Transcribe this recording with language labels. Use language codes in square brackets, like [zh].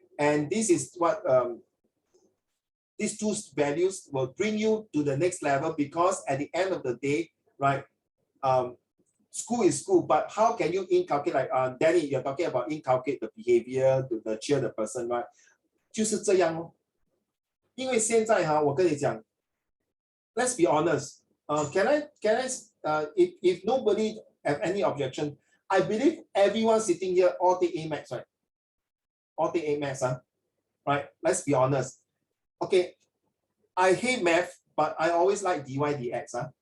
[en] And this is what these two values will bring you to the next level, because at the end of the day, right, school is school, but how can you inculcate, like Danny, you're talking about inculcate the behavior to nurture the person, right? [zh] 就是这样哦。因为现在哈，我跟你讲 ， [en] let's be honest. Can I if nobody have any objection, I believe everyone sitting here all take A Maths, right? All take A Maths, right? Let's be honest. Okay, I hate math, but I always like dy dx.